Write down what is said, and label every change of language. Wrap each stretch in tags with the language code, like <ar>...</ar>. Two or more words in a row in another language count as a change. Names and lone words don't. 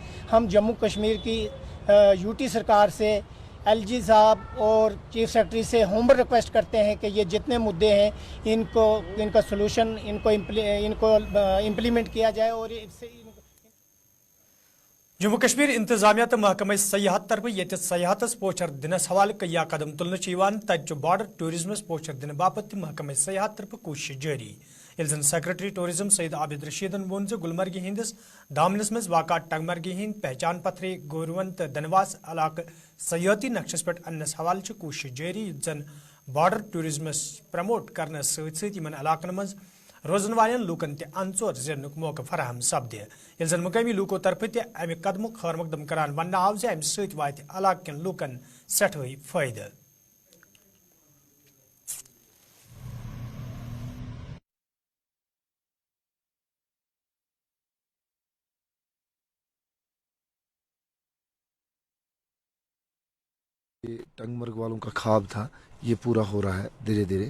<hi>हम जम्मू कश्मीर की UT सरकार से, LG साहब और</hi> <en>chief secretary</en> <hi>से</hi> <en>home request</en> <hi>करते हैं कि ये जितने मुद्दे हैं इनका सोल्यूशन इनको इम्प्लीमेंट किया जाए। और इससे</hi> <ks>जम्मू कश्मीर इंतजामिया तो महकमा सयाहत तरफ ये सयाहत पोचर दिनस हवाले कई कदम तुलने तत</ks> <en>border tourismas</en> <ks>पोचर दिन बापत महकमा सयाहत तरफ कोशिश जारी। जन</ks> <en>secretary tourism</en> <ks>सईद आबिद रशीदन वोन गुलमर्ग हिंदिस दामनस मज वाक़ा टंगमर्गी हिंद पहचान पथरे गोरवन तो दनवास इलाक सयाती नक्शस पे अनस हवाले कोशिश जारी, जन</ks> <en>border tourismas</en> <ks>प्रमोट करने सतन इलाकन मज रोजन वाले लूकन तंचोर जिन मौका फराहम सपदे। जन मुकामी लूको तरफ अमि कदम खैर मकदम करान वन आव अमि सत वात इलाक कन लूकन सठे फायदे।</ks> <hi>टंगमर्ग वालों का ख्वाब था, ये पूरा हो रहा है धीरे धीरे।</hi>